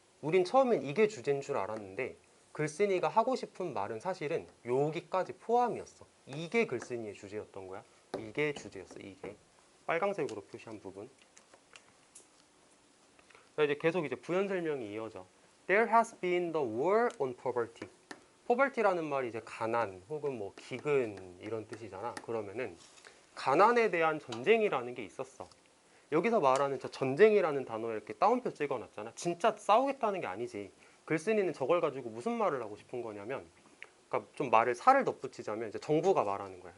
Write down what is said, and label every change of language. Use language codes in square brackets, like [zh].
[ko] 우린 처음엔 이게 주제인 줄 알았는데 글쓴이가 하고 싶은 말은 사실은 여기까지 포함이었어. 이게 글쓴이의 주제였던 거야. 이게 주제였어. 이게 빨강색으로 표시한 부분. 이제 계속 이제 부연 설명이 이어져. [en] There has been the war on poverty. [ko] poverty라는 말이 이제 가난 혹은 뭐 기근 이런 뜻이잖아. 그러면은 가난에 대한 전쟁이라는 게 있었어. 여기서 말하는 저 전쟁이라는 단어에 이렇게 따옴표 찍어놨잖아. 진짜 싸우겠다는 게 아니지. 글쓴이는 저걸 가지고 무슨 말을 하고 싶은 거냐면, 그러니까 좀 말을 살을 덧붙이자면 이제 정부가 말하는 거야.